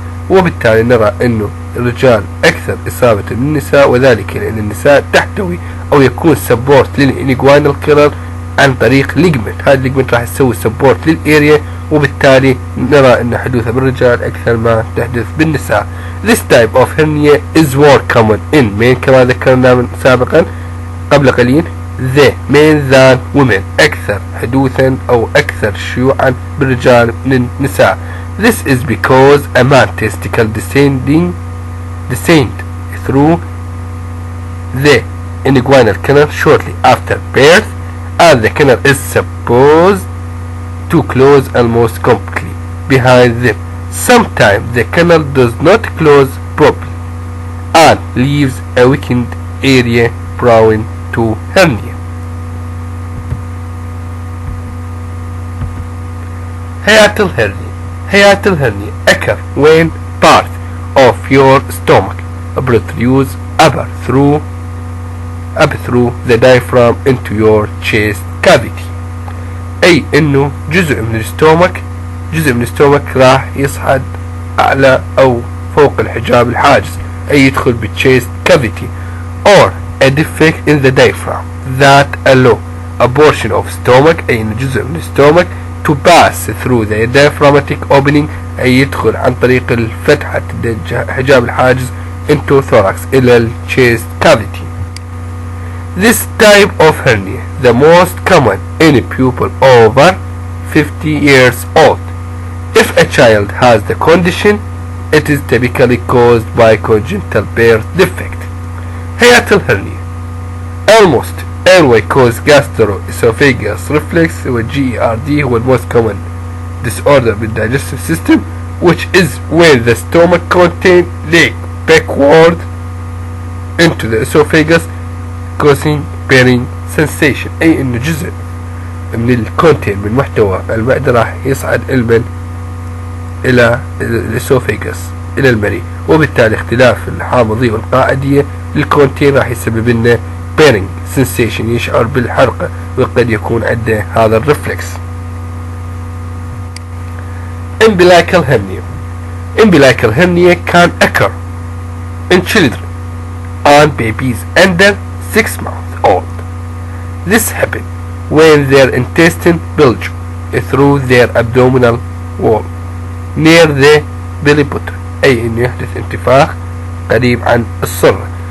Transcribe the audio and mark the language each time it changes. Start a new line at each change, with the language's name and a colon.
Arabic: وبالتالي نرى انه الرجال اكثر اصابة من النساء، وذلك لان النساء تحتوي او يكون سبورت للانجوينال كانال عن طريق ليجمنت. هذا الليجمنت راح يسوي سبورت للاريا، وبالتالي نرى ان حدوثها بالرجال اكثر ما تحدث بالنساء.
English: This type of hernia is more common in men
Arabic: كما ذكرنا سابقا قبل قليل
English: the men than women،
Arabic: اكثر حدوثا او اكثر شيوعا بالرجال من النساء.
English: This is because a man's testicle descend through the inguinal canal shortly after birth, and the canal is supposed to close almost completely behind them. Sometimes the canal does not close properly and leaves a weakened area prone to hernia. Hiatal hernia. Hiatal hernia occur when part of your stomach protrudes up through the diaphragm into your chest cavity.
Arabic: أي إنه جزء من الستومك راح يصعد أعلى أو فوق الحجاب الحاجز، أي يدخل بالchest
English: cavity, or a defect in the diaphragm that allow a portion of stomach،
Arabic: أي إنه جزء من الستومك
English: to pass through the diaphragmatic opening،
Arabic: أي يدخل عن طريق الفتحة حجاب الحاجز
English: into thorax
Arabic: إلى chest cavity.
English: This type of hernia the most common in people over 50 years old. If a child has the condition, It is typically caused by congenital birth defect. Hiatal hernia. Almost airway caused gastroesophageal reflux والGERD هو most common disorder بالdigestive system, which is when the stomach content leak backward into the esophagus causing burning sensation.
Arabic: أي إنه جزء من الكونتين من محتوى المعدة راح يصعد إلى الاسوفيجاس إلى المريء، وبالتالي اختلاف الحامضية والقاعدية للكونتين راح يسبب لنا burning sensation، يشعر بالحرقة، وقد يكون عنده هذا الرفلكس.
English: Umbilical hernia. Umbilical hernia can occur in children and babies under 6 months old. This happens when their intestine bulge through their abdominal wall near the belly button،
Arabic: أي إنه يحدث انتفاخ قريب عن السرة.